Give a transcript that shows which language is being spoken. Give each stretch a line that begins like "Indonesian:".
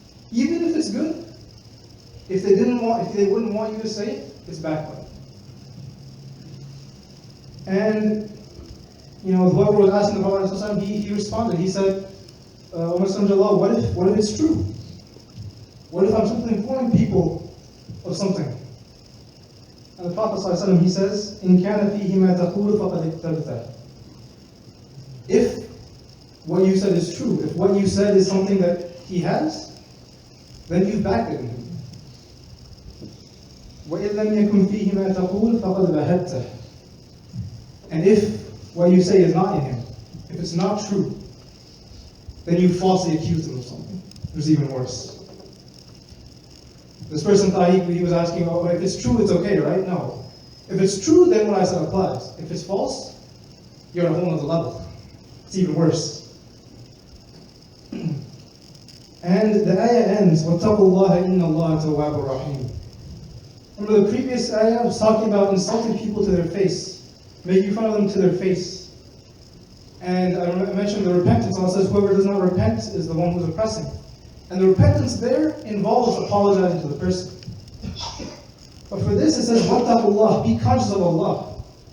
English: Even if it's good, if they wouldn't want you to say it, it's backbiting. And whoever was asking the Prophet ﷺ, he responded. He said, what if it's true? What if I'm simply informing people of something? And the Prophet ﷺ, he says,
Arabic: إِن كَانَ فِيهِ مَا تَقُولُ فَقَدْ اِقْتَبْتَهُ.
English: If what you said is true, if what you said is something that he has, then you've backbitten him.
Arabic: وَإِن لَمْ يَكُنْ فِيهِ مَا تَقُولُ فَقَدْ بَهَتَّهُ.
English: And if what you say is not in him, if it's not true, then you falsely accuse him of something. It's even worse. This person thought he was asking, if it's true, it's okay, right? No. If it's true, then what I said applies. If it's false, you're at a whole other level. It's even worse. And the ayah ends,
Arabic: وَاتَّقُوا اللَّهَ إِنَّ اللَّهَ تَوَّابٌ رَحِيمٌ.
English: Remember the previous ayah was talking about insulting people to their face, making fun of them to their face. And I mentioned the repentance. Allah says, whoever does not repent is the one who's oppressing. And the repentance there involves apologizing to the person. But for this it says, وَاتَّقُوا, be conscious of Allah.